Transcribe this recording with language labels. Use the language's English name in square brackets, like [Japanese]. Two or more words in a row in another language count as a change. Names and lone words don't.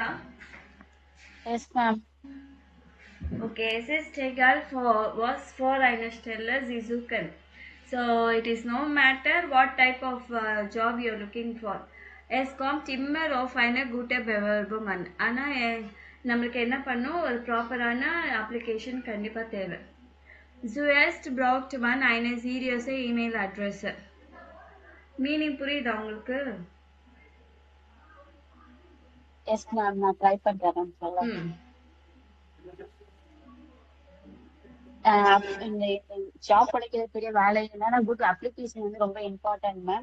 [English] yes, ma'am. [German] Okay, es ist egal for was for eine Stelle Sie suchen. [English] So it is no matter what type of job you're looking for. [German] Es kommt immer auf eine gute Bewerbung an. [Tamil] ஆனால் நம்மளுக்கு என்ன பண்ணும் ஒரு ப்ராப்பரான அப்ளிகேஷன் கண்டிப்பாக தேவை. [German] Zuerst braucht man eine seriöse E-Mail-Adresse. [Tamil] மீனிங் புரியுதா உங்களுக்கு? [English] Yes, ma'am. [Tamil] நான் ட்ரை பண்றேன் சொல்ல. இந்த ஜாப் கிடைக்கிறது பெரிய வேலை இல்லைன்னா [English] good application [Tamil] வந்து ரொம்ப [English] important ma'am.